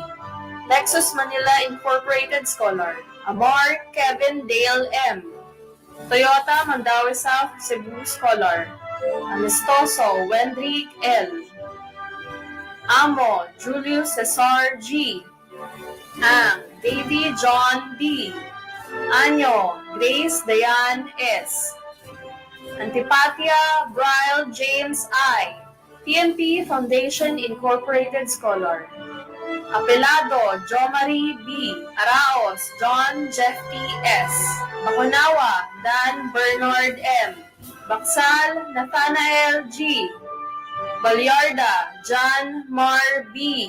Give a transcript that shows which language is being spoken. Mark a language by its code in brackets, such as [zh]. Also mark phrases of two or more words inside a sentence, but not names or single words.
[en] Lexus Manila Incorporated Scholar. Amar Kevin Dale M. Toyota Mandaue South Cebu Scholar. Amistoso Wendrick L. Amo Julius Cesar G. Ang Davy John D. Anyo Grace Dayan S. Antipatia Bryle James I. TMP Foundation Incorporated Scholar. Apelado Jomari B. Araos John Jeffy S. Bakunawa Dan Bernard M. Baksal Nathanael G. Balyarda John Mar B.